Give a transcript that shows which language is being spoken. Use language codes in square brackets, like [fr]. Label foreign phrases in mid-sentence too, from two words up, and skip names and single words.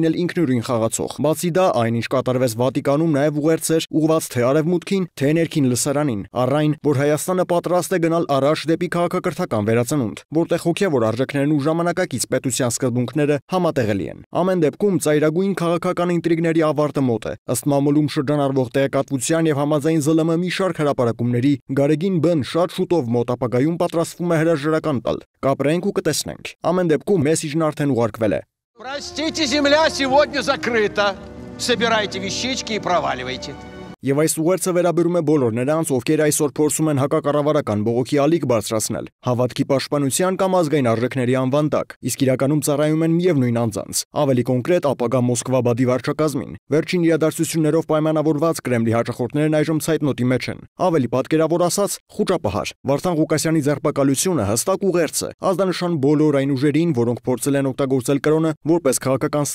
[hy] լինել ինքնուրույն խաղացող։ Բացի դա, այնինչ կատարվեց Վատիկանում նաև ուղերձեր ուղղված թե արևմուտքին, թե ներքին լսարանին, առ այն, որ Հայաստանը պատրաստ է գնալ առաջ դեպի քաղաքակրթական վերածնունդ, որտեղ հոգևոր արժեքներն ու ժամանակակից պետության սկզբունքները համատեղելի են։ Ամեն դեպքում ծայրագույն քաղաքական ինտրիգների ավարտը մոտ է։ Ըստ մամուլում շրջանառվող տեղեկատվության եւ համաձայն ԶԼՄ մի շարք հրապարակումների Գարեգին Բ-ն շատ շուտով մոտ ապագայում պատրաստվում է հրաժարական տալ։ Կապրենք ու կտեսնենք։ Ամեն դեպքում մեսիջն արդեն ուղարկվել է։ [ru] Простите, земля сегодня закрыта. Собирайте вещички и проваливайте. [hy] Եվ այս ուղերձը վերաբերում է բոլոր նրանց, ովքեր այսօր փորձում են հակակառավարական բողոքի ալիք բարձրացնել, հավատքի պաշտպանության կամ ազգային արժեքների անվան տակ, իսկ իրականում ծառայում են միևնույն անձանց, ավելի կոնկրետ ապագա Մոսկվա-Բադի վարչակազմին։ Վերջին իրադարձություններով պայմանավորված Կրեմլի հաճախորդներն այժմ ցայտնոտի մեջ են։ Ավելի պատկերավոր ասած, խուճապահար։ Վարդան Ղուկասյանի ձերբակալությունը հստակ ուղերձ է, ազդանշան բոլոր այն ուժերին, որոնք փորձել են օգտագործել կրոնը որպես քաղաքական